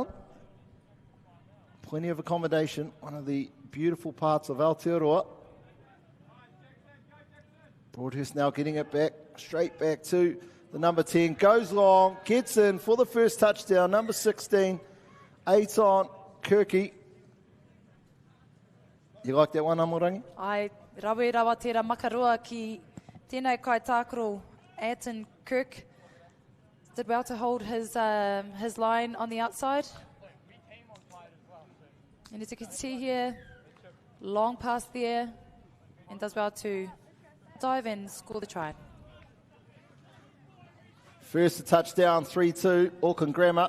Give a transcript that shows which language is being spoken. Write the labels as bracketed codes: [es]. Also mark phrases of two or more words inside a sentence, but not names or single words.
[en] Plenty of accommodation, one of the beautiful parts of Aotearoa. Broadhurst now getting it back, straight back to the number 10. Goes long, gets in for the first touchdown. Number 16, 8 on, Kirky. You like that one, Amorangi? [mi] Ai rawa tērā makarua ki tēnei kai tākaro, Ayrton Kirk. [en] Did well to hold his line on the outside. And as you can see here, long pass there, and does well to dive and score the try. First touchdown, 3-2, Auckland Grammar.